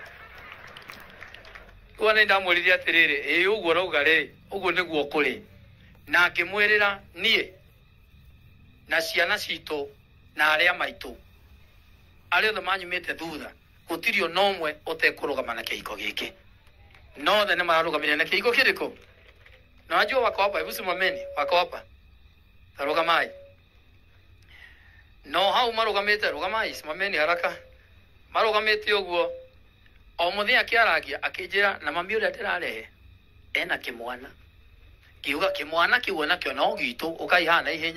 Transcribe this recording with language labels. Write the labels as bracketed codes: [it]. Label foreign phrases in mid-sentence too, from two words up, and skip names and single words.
[ki] Rĩu nĩ ndamwĩrire atĩrĩrĩ ũguo rauga rĩ ũguo nĩguo kũrĩ, na ngĩmwĩrĩra niĩ na ciana citũ na arĩa maitũ arĩa othe manyumĩte thutha gũtirĩ ona ũmwe ũtekũrũgama na kĩhiko gĩkĩ. No othe nĩ mararũgamire na kĩhiko kĩrĩkũ? [sw] Na wajua wako hapa, hebu simameni, wako hapa. [ki] Tarugamai. No hau marũgamĩte, rũgamai, [sw] simameni haraka. [ki] Marũgamĩte ũguo. O mũthenya akĩaragia akĩnjĩra na mami ũrĩa ndĩrarehe ena kĩmwana. Kiuga kĩmwana kĩu onakĩo no gitũ, ũkaihaha na ihenya.